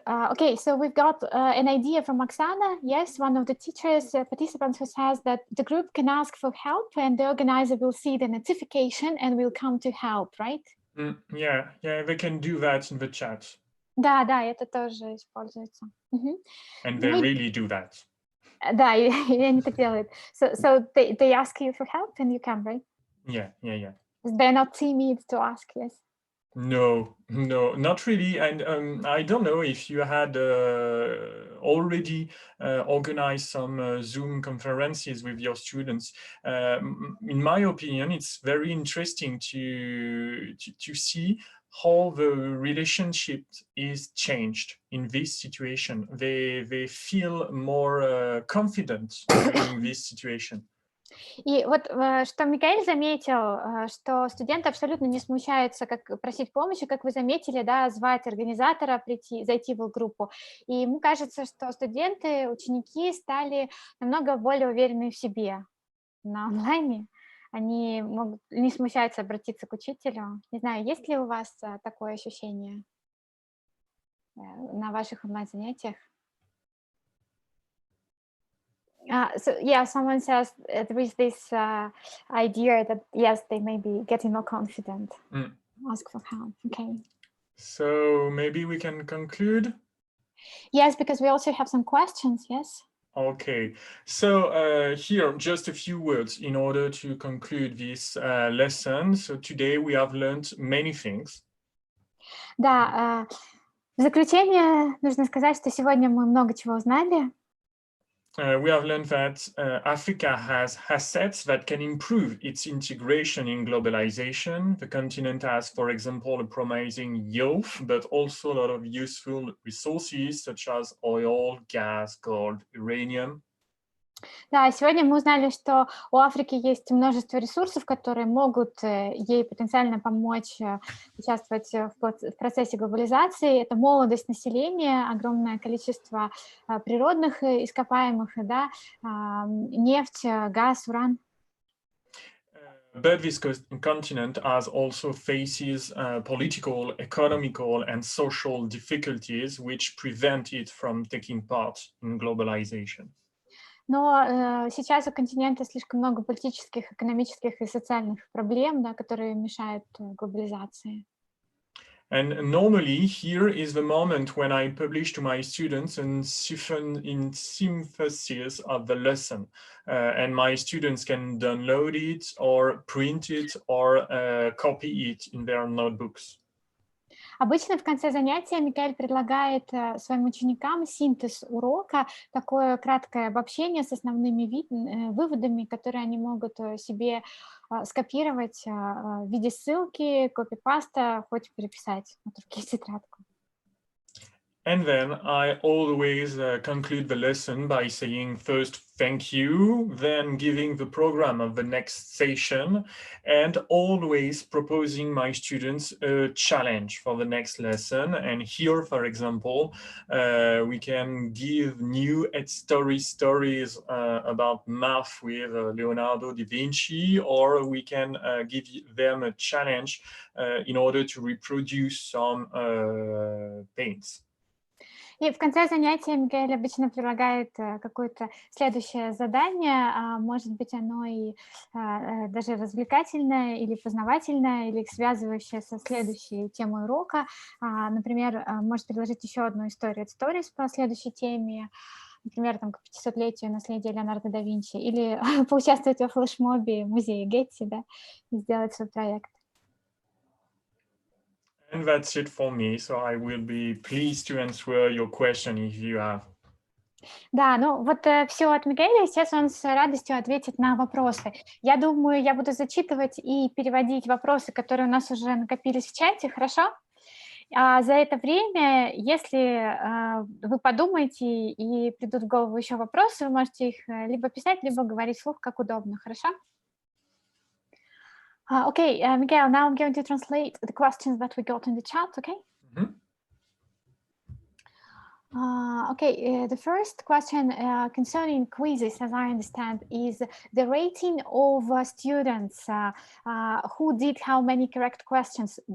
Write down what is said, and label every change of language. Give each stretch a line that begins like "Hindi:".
English: Okay, so we've got an idea from Oksana. Yes, one of the teachers, participants who says that the group can ask for help and the organizer will see the notification and will come to help, right? Yeah, they can do that in the chat.
Russian: Да, это тоже используется.
English: And they really do that.
Russian: Да, и они так делают.
English: So they ask you for help and you come, right? Yeah. They're not timid to ask, yes? No, not really. And I don't know if you had already organized some Zoom conferences with your students. In my opinion, it's very interesting to see how the relationship is changed in this situation. They feel more confident during this situation.
Russian: И вот что Микаэль заметил, что студенты абсолютно не смущаются, как просить помощи, как вы заметили, да, звать организатора зайти в группу. И ему кажется, что студенты, ученики стали намного более уверены в себе на онлайне. Они не смущаются обратиться к учителю. Не знаю, есть ли у вас такое ощущение на ваших онлайн-занятиях?
English: So yeah, someone says there is this idea that yes, they may be getting more confident. Ask for help. Okay. So maybe we can conclude. Yes, because we also have some questions. Yes. Okay. So here just a few words in order to conclude this lesson. So today we have learned many things.
Russian: Да. В заключение нужно сказать, что сегодня мы много чего узнали.
English: We have learned that Africa has assets that can improve its integration in globalization. The continent has, for example, a promising youth, but also a lot of useful resources such as oil, gas, gold, uranium.
Russian: Да, сегодня мы узнали, что у Африки есть множество ресурсов, которые могут ей потенциально помочь участвовать в процессе глобализации. Это молодость населения, огромное количество природных ископаемых, да, нефть, газ, уран.
English: But this continent has also faces political, economical, and social difficulties which prevent it from taking part in globalization.
Russian: Но сейчас у континента слишком много политических, экономических и социальных проблем, да, которые мешают глобализации.
English: And normally here is the moment when I publish to my students a synthesis of the lesson, and my students can download it or print it or copy it in their notebooks.
Russian: Обычно в конце занятия Микаэль предлагает своим ученикам синтез урока, такое краткое обобщение с основными выводами, которые они могут себе скопировать в виде ссылки, копипаста, хоть переписать на руки тетрадку.
English: And then I always conclude the lesson by saying first, thank you, then giving the program of the next session, and always proposing my students a challenge for the next lesson. And here, for example, we can give new stories about math with Leonardo da Vinci, or we can give them a challenge in order to reproduce some paints.
Russian: И в конце занятия Микаэль обычно предлагает какое-то следующее задание, может быть, оно и даже развлекательное, или познавательное, или связывающее со следующей темой урока. Например, может предложить еще одну историю от Stories по следующей теме, например, там, к 500-летию наследия Леонардо да Винчи, или поучаствовать во флешмобе музея Гетти, да, и сделать свой проект.
English: And that's it for me. So I will be pleased to answer your question if you have.
Russian: Да, ну вот все от Микаэля, сейчас он с радостью ответит на вопросы. Я думаю, я буду зачитывать и переводить вопросы, которые у нас уже накопились в чате, хорошо? А за это время, если вы подумаете и придут в голову еще вопросы, вы можете их либо писать, либо говорить вслух, как удобно, хорошо?
English: Okay, Miguel, now I'm going to translate the questions that we got in the chat, okay? Mm-hmm. The first question concerning quizzes, as I understand, is the rating of students who did how many correct questions.